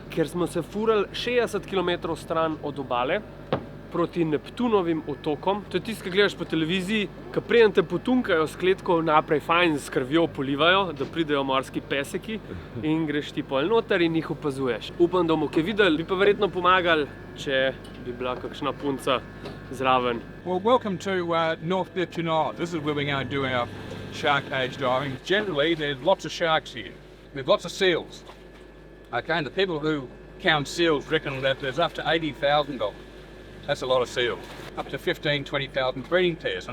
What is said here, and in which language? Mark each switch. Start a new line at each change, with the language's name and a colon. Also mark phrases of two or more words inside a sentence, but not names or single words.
Slovenian: Ker smo se furali 60 km stran od obale proti Neptunovim otokom. To je tisto, kar gledaš po televiziji, ko preden te potunkajo s kletko naprej fajn s krvjo polivajo, da pridejo morski peseki in greš ti pol noter in jih opazuješ. Upam, da bomo kaj videli, bi pa verjetno pomagali, če bi bila kakšna punca zraven.
English: Well, welcome to North Neptune Island. This is where we're going to do our shark cage diving. Generally, there's lots of sharks here. There's lots of seals. Okay, and the people who count seals reckon that there's up to 80,000 of them. That's a lot of seals. Up to 15,000, 20,000 breeding pairs.